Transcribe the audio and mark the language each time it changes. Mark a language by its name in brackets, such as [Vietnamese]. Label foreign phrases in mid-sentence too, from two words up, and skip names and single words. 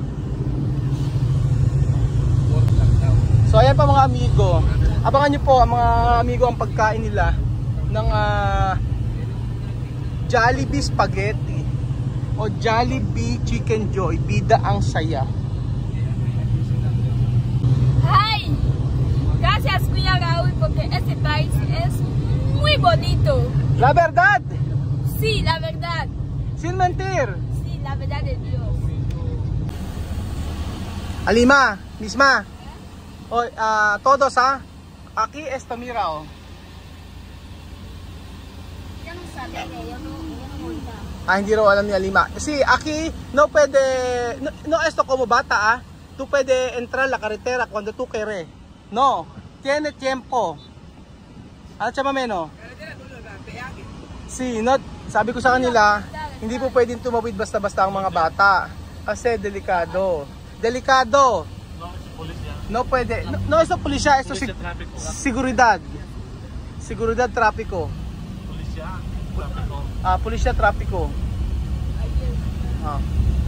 [Filipino] So ayan pa mga amigo. Abangan nyo po mga amigo ang pagkain nila ng Jollibee Spaghetti o Jollibee Chicken Joy. Bida ang saya. [English] Hi! [Spanish] Gracias Kuya Raúl porque este país es muy bonito. La verdad! Sí, la verdad. Sin mentir. Sí, la verdad de Dios. Alima, Misma. Todos aquí esto mira Yo no sabía, yo no olvidaba. [Filipino] hindi raw alam ni Alima. [Spanish] Kasi aquí no puede no esto como bata tú puede entrar la carretera cuando tú quieres. No, tiene tiempo. Chamameno. Sí, no, [Filipino] sabi ko sa kanila, hindi po pwedeng tumawid basta-basta ang mga bata kasi delikado. Delikado. [Spanish] No puede. No, esto pulisya, esto seguridad. Seguridad trapiko. Pulisya, trapiko. Pulisya trapiko.